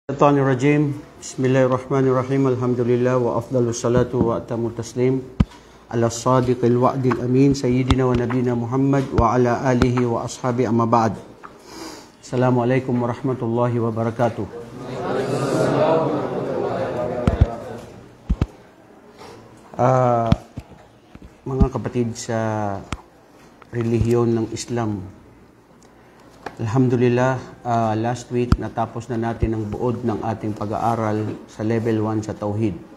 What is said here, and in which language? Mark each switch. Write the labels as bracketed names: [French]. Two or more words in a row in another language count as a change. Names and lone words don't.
[Arabic] الشيطان الرجيم بسم الله الرحمن الرحيم الحمد لله وأفضل الصلاة وأتم التسليم على الصادق الوعد الأمين سيدنا ونبينا محمد وعلى آله وأصحابه أما بعد السلام عليكم ورحمة الله وبركاته. [Filipino] Mga kapatid sa relihiyon ng Islam, Alhamdulillah, [English] last week [Filipino] natapos na natin ang buod ng ating pag-aaral sa level 1 sa Tauhid.